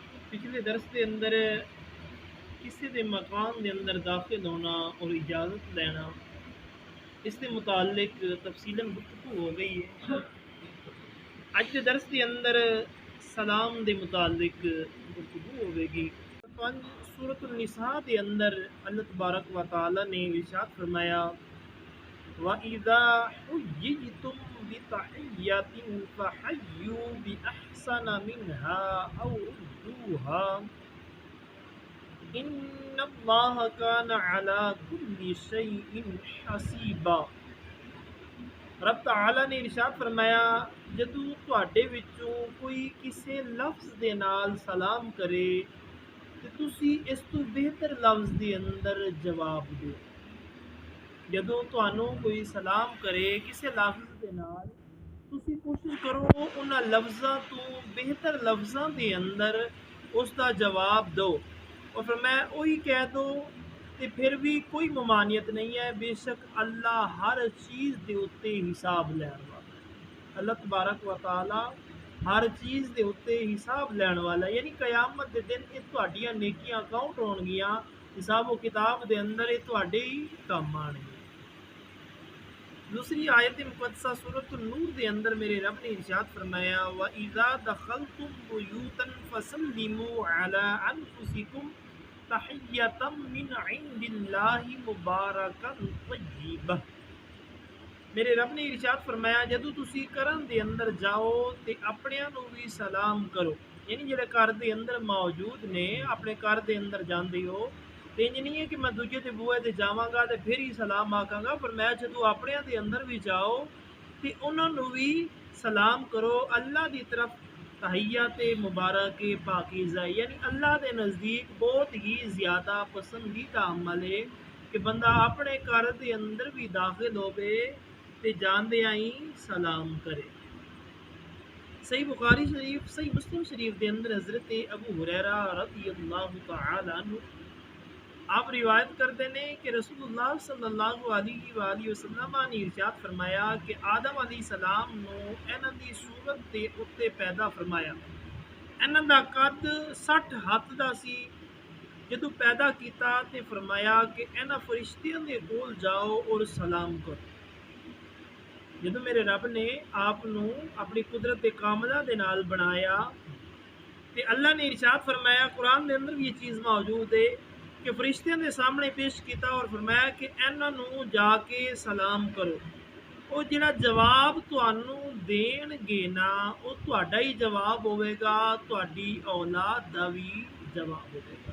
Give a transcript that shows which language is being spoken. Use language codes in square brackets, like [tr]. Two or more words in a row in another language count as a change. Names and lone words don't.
[ur] پچھلے درس کے اندر کسی دے مکان دے اندر داخل ہونا اور اجازت لینا اس کے متعلق تفصیلاً گفتگو ہو گئی ہے۔ [pa] اج کے درس کے اندر سلام دے متعلق گفتگو ہوے گی۔ پنج سورۃ النساء دے اندر اللہ تبارک و تعالی نے ارشاد فرمایا [ar] وَإِذَا حُيِّيتُم بِتَحِيَّةٍ فَحَيُّوا بِأَحْسَنَ مِنْهَا أَوْ رُدُّوهَا ان اللہ کان علی کل شیء حسیبا۔ [pa] رب تعالی نے ارشاد فرمایا جدو تواڈے وچوں کوئی کسے لفظ دے نال سلام کرے تے تسی اس تو بہتر لفظ دے اندر جواب دو۔ جدو تانوں کوئی سلام کرے کسے لفظ دے نال تسی کوشش کرو انہاں لفظاں تو بہتر لفظاں دے اندر اس دا جواب دو، اور فرمایا وہی کہہ دو تے پھر بھی کوئی ممانعت نہیں ہے، بے شک اللہ ہر چیز دے اتے حساب لین والا ہے۔ اللہ تبارک و تعالی ہر چیز دے اتے حساب لین والا ہے، یعنی قیامت دے دن یہ تہاڈیاں نیکیاں کاؤنٹ ہون گیاں، حساب و کتاب دے اندر یہ تہاڈے ہی کام آن گے۔ دوسری آیت مقدسہ سورۃ النور دے اندر میرے رب نے ارشاد فرمایا [ar] وَإِذَا دَخَلْتُمْ بُيُوتًا فَسَلِّمُوا عَلَىٰ أَنفُسِكُمْ تَحِيَّةً مِّنْ عِندِ اللَّهِ مُبَارَكًا طَيِّبَةً۔ [pa] میرے رب نے ارشاد فرمایا جدو تسی کرن دے اندر جاؤ تے اپنیاں نو بھی سلام کرو، یعنی جڑے گھر دے اندر موجود نے اپنے گھر دے اندر جاندے ہو تے انج نہیں ہے کہ میں دوجے تے بوئے تے جاواں گا تے پھر ہی سلام آکھاں گا، پر میں جدو اپنے دے اندر بھی جاؤ تے انہاں نو بھی سلام کرو۔ اللہ دی طرف تحیات مبارک پاکیزہ، یعنی اللہ دے نزدیک بہت ہی زیادہ پسندیدہ عمل ہے کہ بندہ اپنے گھر دے اندر بھی داخل ہوے تے جاندیاں ہی سلام کرے۔ صحیح بخاری شریف صحیح مسلم شریف دے اندر حضرت ابو ہریرہ [ar] رضی اللہ تعالی عنہ [ur] آپ روایت کرتے ہیں [pa] کہ رسول اللہ [ar] صلی اللہ علیہ وآلہ وسلم [pa] نے ارشاد فرمایا کہ آدم [ar] علیہ السلام [pa] نو انہاں دی صورت دے اتے پیدا فرمایا، انہاں دا قد 60 ہاتھ دا سی۔ جدو پیدا کیتا تے فرمایا کہ انہاں فرشتیاں دے کول جاؤ اور سلام کرو۔ جدو میرے رب نے آپ نو اپنی قدرت کاملہ دے نال بنایا تے اللہ نے ارشاد فرمایا، قرآن دے اندر بھی یہ چیز موجود ہے کہ فرشتیاں دے سامنے پیش کیتا اور فرمایا کہ انہاں نو جا کے سلام کرو، او جڑا جواب تانوں دین گے نا او تہاڈا ہی جواب ہوے گا، تہاڈی اولاد دا بھی جواب ہوے گا۔